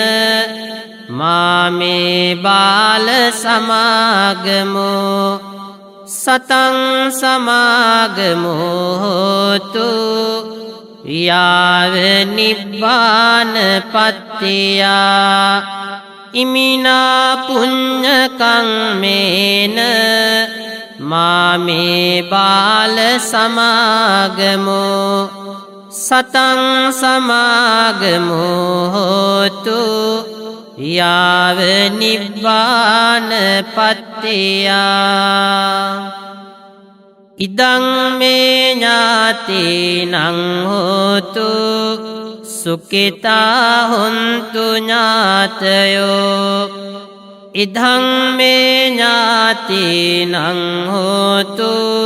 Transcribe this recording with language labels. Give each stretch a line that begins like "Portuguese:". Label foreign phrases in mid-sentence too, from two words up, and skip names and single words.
Pali: මාමේ බාල සමාගමෝ සතං සමාගමෝතු යාව නිබ්බාන පත්තියා ඉමිනා පුඤ්ඤ කම්මේන මාමේ බාල සමාගමෝ සතං සමාගමෝතු යාව නිබ්බාන පත්තියා ඉදං මේ ඥාතිනං හෝතු සුඛිතා හොන්තු ඥාතයෝ ඉදං මේ ඥාතිනං හෝතු